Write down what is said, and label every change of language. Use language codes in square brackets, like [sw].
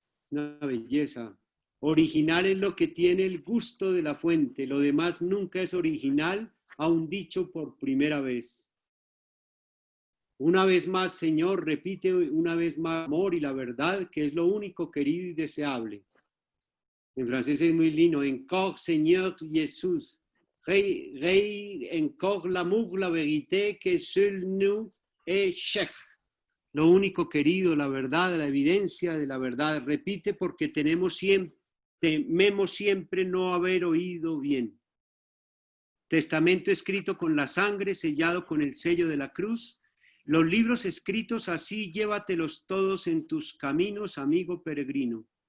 [es] Una belleza. Original es lo que tiene el gusto de la fuente, lo demás nunca es original, aun dicho por primera vez. Una vez más, Señor, repite una vez más amor y la verdad, que es lo único querido y deseable. En francés es muy lindo. [fr] Encore, Seigneur Jesús. Rey, encore l'amour, la vérité, que seul nous est cher. [es] lo único querido, la verdad, la evidencia de la verdad. Repite porque tememos siempre no haber oído bien. Testamento escrito con la sangre, sellado con el sello de la cruz. Los libros escritos así, llévatelos todos en tus caminos, amigo peregrino.